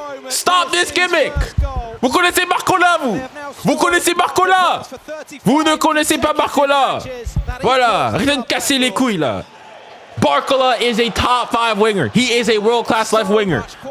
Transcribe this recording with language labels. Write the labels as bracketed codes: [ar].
[en] Stop this gimmick. [fr] Vous connaissez 𝙎𝙾𝘾, vous? Vous connaissez 𝙎𝙾𝘾? Vous ne connaissez pas 𝙎𝙾𝘾. Voilà, arrêtez de casser les couilles là. [en] 𝙎𝙾𝘾 is a top 5 winger. He is a world-class left winger.